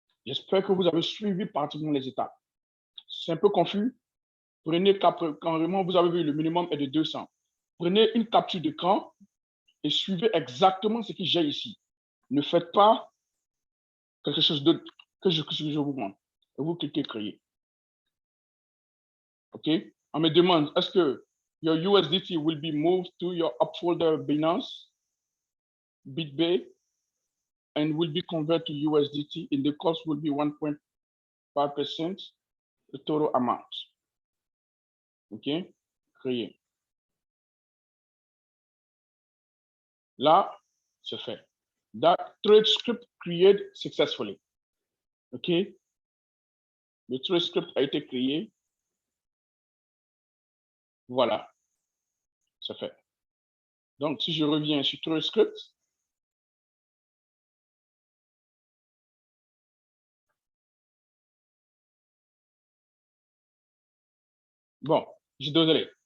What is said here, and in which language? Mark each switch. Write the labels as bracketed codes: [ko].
[fr] J'espère que vous avez suivi pratiquement les étapes. C'est un peu confus. Prenez, carrément, vous avez vu, le minimum est de 200. Prenez une capture d'écran et suivez exactement ce que j'ai ici. Ne faites pas quelque chose d'autre que je vous montre. Et vous cliquez créer. OK? On me demande, est-ce que [en] your USDT will be moved to your up folder Binance, BitBay, and will be converted to USDT, and the cost will be 1.5% the total amount. OK? Créer. [fr] Là, c'est fait. [en] That trade script created successfully. [fr] OK? Le trade script a été créé. Voilà. C'est fait. Donc, si je reviens sur trade script, bon, je suis désolé.